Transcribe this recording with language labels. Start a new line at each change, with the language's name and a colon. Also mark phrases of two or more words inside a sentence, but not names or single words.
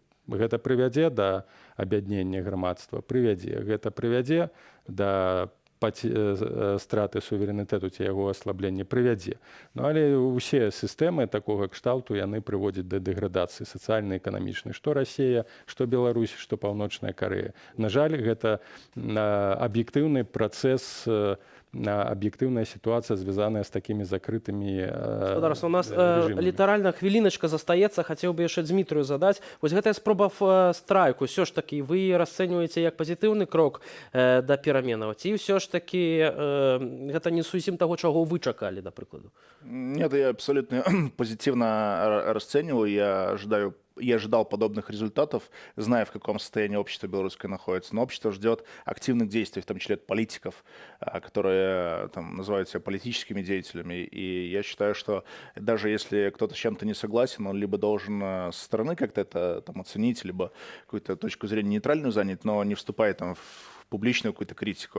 Belarusian: Гэта прывядзе да аб'яднення грамадства, гэта прывядзе да страты суверэнітэту ці яго аслаблення, прывядзе. Але ўсе сістэмы такога кшталту яны прыводзяць да дэградацыі сацыяльна-эканамічнай. Што Расія, што Беларусь, што Паўночная Карэя. На жаль, гэта аб'ектыўны працэс,
Russian: объективная ситуация, связанная с такими закрытыми
Belarusian: у нас літаральна хвіліначка застаецца. Хацеў бы яшчэ Дмітрию задаць. Вось гэтая спроба страйку, ўсё ж таки вы расцэньваеце як пазітыўны крок да пераменаў, ці ўсё ж таки гэта не зусім таго, чаго вы чакалі, да прыкладу?
Russian: Нет, я абсолютно позитивно расцениваю. Я ожидал подобных результатов, зная, в каком состоянии общество белорусское находится. Но общество ждет активных действий, в том числе от политиков, которые называют себя политическими деятелями. И я считаю, что даже если кто-то с чем-то не согласен, он либо должен со стороны как-то это оценить, либо какую-то точку зрения нейтральную занять, но не вступая в публичную какую-то критику.